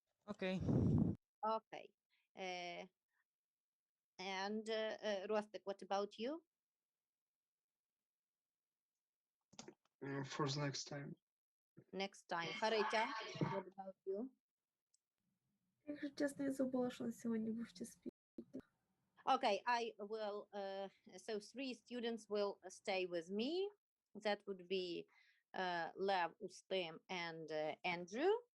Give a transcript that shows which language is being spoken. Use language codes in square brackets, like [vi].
[en] Okay. Okay. And Rostek, what about you? For the next time. Next time. Харитя, what about you? [uk] Якщо чесно, я забула, що на сьогодні був ще спів. [en] Okay, I will, so 3 students will stay with me. That would be Lev, Ustim, and Andrew.